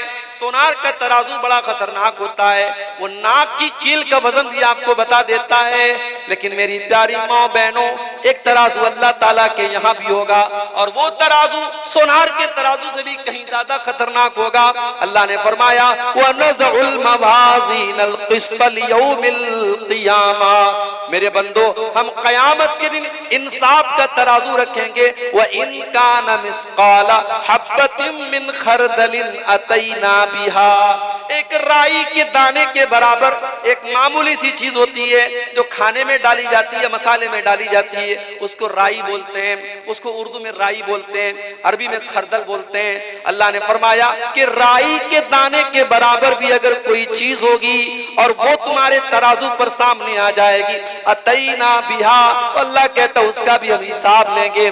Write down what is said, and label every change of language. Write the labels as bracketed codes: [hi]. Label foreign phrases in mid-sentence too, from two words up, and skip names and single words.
[hi] सोनार का तराजू बड़ा खतरनाक होता है, वो नाक की कील का वजन भी आपको बता देता है। लेकिन मेरी प्यारी माँ बहनों, एक तराजू अल्लाह ताला के यहाँ भी होगा और वो तराजू सोनार के तराजू से भी कहीं ज्यादा खतरनाक होगा। अल्लाह ने फरमाया, [ar] ونضع الموازين القسط ليوم القيامة, [hi] मेरे बंदो हम क़यामत के दिन इंसाफ का तराजू रखेंगे। [ar] و إن كان مثقال حبة من خردل أتينا بها, [hi] एक राई के दाने के बराबर एक मामूली सी चीज होती है जो खाने में डाली जाती है, मसाले में डाली जाती है, उसको राई बोलते हैं, उसको उर्दू में राई बोलते हैं, अरबी में खरदल बोलते हैं। अल्लाह ने फरमाया कि राई के दाने के बराबर भी अगर कोई चीज होगी और वो तुम्हारे तराजू पर सामने आ जाएगी, [ar] أتينا بها, [hi] अल्लाह कहता उसका भी हम हिसाब लेंगे।